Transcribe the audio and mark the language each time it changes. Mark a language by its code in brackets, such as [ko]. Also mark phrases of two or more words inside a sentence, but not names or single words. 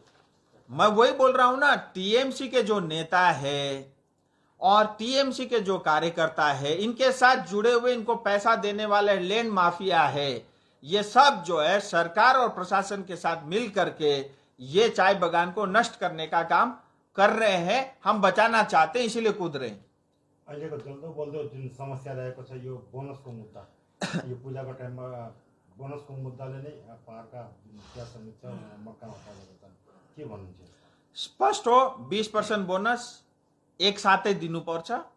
[hi] मैं वही बोल रहा हूं ना, टीएमसी के जो नेता है और टीएमसी के जो कार्यकर्ता है, इनके साथ जुड़े हुए, इनको पैसा देने वाले [en] land mafia [hi] है, ये सब जो है सरकार और प्रशासन के साथ मिल करके ये चाय बागान को नष्ट करने का काम कर रहे हैं। हम बचाना चाहते हैं, इसीलिए कूद रहे हैं। [ne] अहिलेको जल्दो बल्दो जुन समस्या रहेको छ यो बोनसको मुद्दा, यो पूजाको टाइममा बोनसको मुद्दाले नै पहाडका चिया श्रमिक छ मक्कामा परेको छन्, के भन्नुहुन्छ? स्पष्ट हो, 20% बोनस एक साथै दिनुपर्छ।